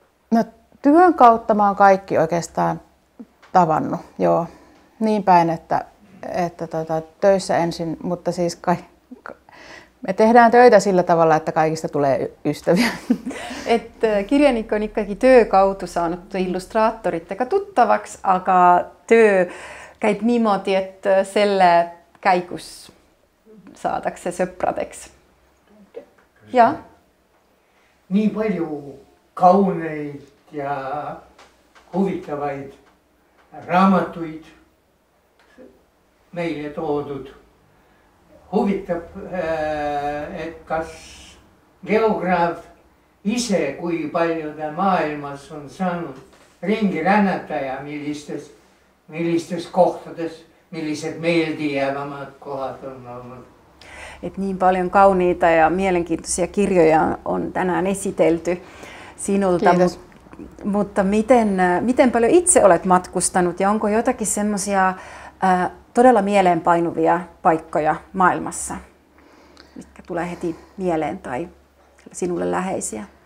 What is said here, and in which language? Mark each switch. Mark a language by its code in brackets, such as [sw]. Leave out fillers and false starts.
[fi] No, työn kautta mä oon kaikki oikeastaan tavannut, joo. Niin päin, että töissä ensin, mutta siis me tehdään töitä sillä tavalla, että kaikista tulee ystäviä. [et] Kirjanik on ikkagi töö kaudu saanud illustraatoritega tuttavaks, aga töö käib niimoodi, et selle käigus saadakse sõpradeks. Ja? Nii palju kauneid ja huvitavaid raamatuid meile toodud. Huvitab, et kas geograaf ise, kui palju ta maailmas on saanud ringi rännata ja millistes kohtades, millised meeldijäävamad kohad on olnud. [fi] Et niin paljon kauniita ja mielenkiintoisia kirjoja on tänään esitelty sinulta. Kiitos. Mutta miten paljon itse olet matkustanut ja onko jotakin semmoisia todella mieleenpainuvia paikkoja maailmassa, mitkä tulee heti mieleen tai sinulle läheisiä?